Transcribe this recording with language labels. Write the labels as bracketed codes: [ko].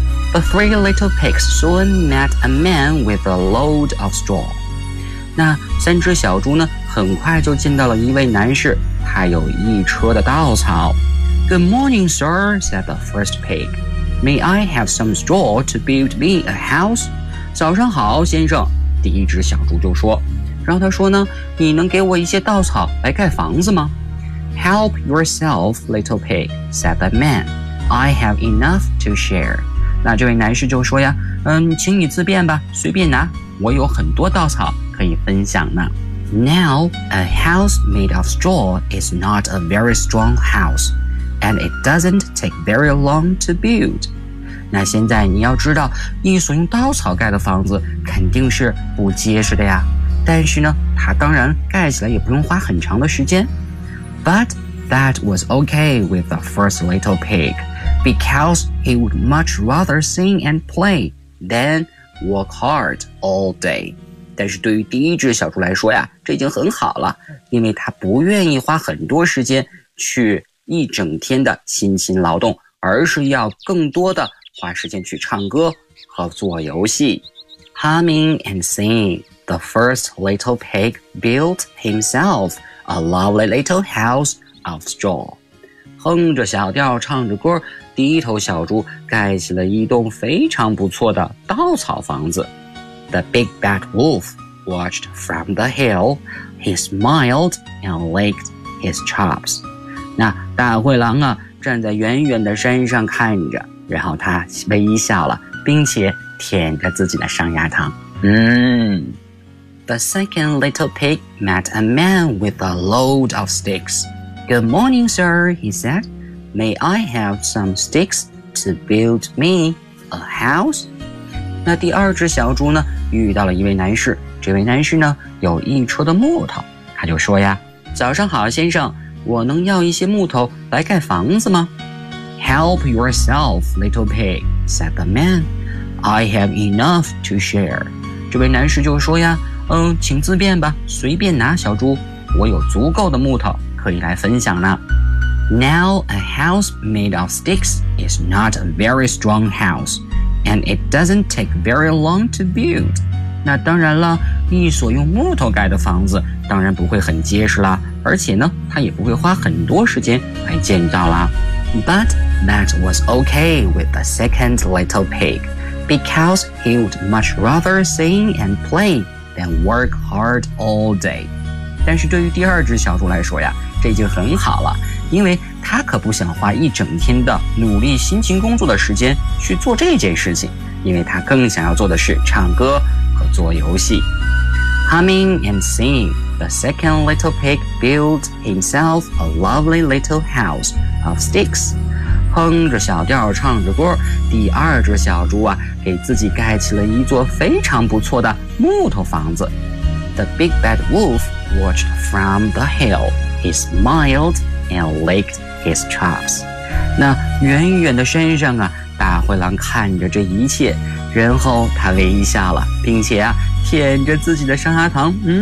[en] The three little pigs soon met a man with a load of straw. [zh] 那三只小猪呢，很快就见到了一位男士，他有一车的稻草。 [en] Good morning, sir, said the first pig. May I have some straw to build me a house? [zh] 早上好，先生，第一只小猪就说。然后他说呢，你能给我一些稻草来盖房子吗？ [en] Help yourself, little pig, said the man. I have enough to share. [zh] 那这位男士就说呀，请你自便吧，随便拿，我有很多稻草可以分享呢。 [en] Now, a house made of straw is not a very strong house, and it doesn't take very long to build. [zh] 那现在你要知道，你所用稻草盖的房子肯定是不结实的呀。但是呢，它当然盖起来也不用花很长的时间。 [en] But that was okay with the first little pig, because he would much rather sing and play than work hard all day. [zh] 但是对于第一只小猪来说呀，这已经很好了，因为它不愿意花很多时间去一整天的辛勤劳动，而是要更多的花时间去唱歌和做游戏。 [en] Humming and singing, the first little pig built himself. A lovely little house of straw. [zh] 哼着小调唱着歌，第一头小猪盖起了一栋非常不错的稻草房子。 [en] The big bad wolf watched from the hill. He smiled and licked his chops. [zh] 那大灰狼啊，站在远远的山上看着，然后他微笑了，并且舔着自己的上牙膛。 [en] The second little pig met a man with a load of sticks. Good morning, sir, he said. May I have some sticks to build me a house? [zh] 那第二只小猪呢，遇到了一位男士，这位男士呢，有一车的木头。他就说呀，早上好，先生，我能要一些木头来盖房子吗？ [en] Help yourself, little pig, said the man. I have enough to share. [zh] 这位男士就说呀，请自便吧，随便拿，小猪，我有足够的木头可以来分享呢。 [en] Now a house made of sticks is not a very strong house, and it doesn't take very long to build. [zh] 那当然了，一所用木头盖的房子当然不会很结实啦，而且呢，它也不会花很多时间来建造啦。 [en] But that was okay with the second little pig, because he would much rather sing and play. And work hard all day. [zh] 但是对于第二只小猪来说呀，这已经很好了，因为他可不想花一整天的努力辛勤工作的时间去做这件事情，因为他更想要做的是唱歌和做游戏。 [en] Humming and singing, the second little pig built himself a lovely little house of sticks. [zh] 哼着小调唱着歌，第二只小猪啊，给自己盖起了一座非常不错的木头房子。 [en] The big bad wolf watched from the hill. He smiled and licked his chops. [zh] 那远远的山上啊，大灰狼看着这一切，然后他微笑了，并且啊，舔着自己的上牙膛。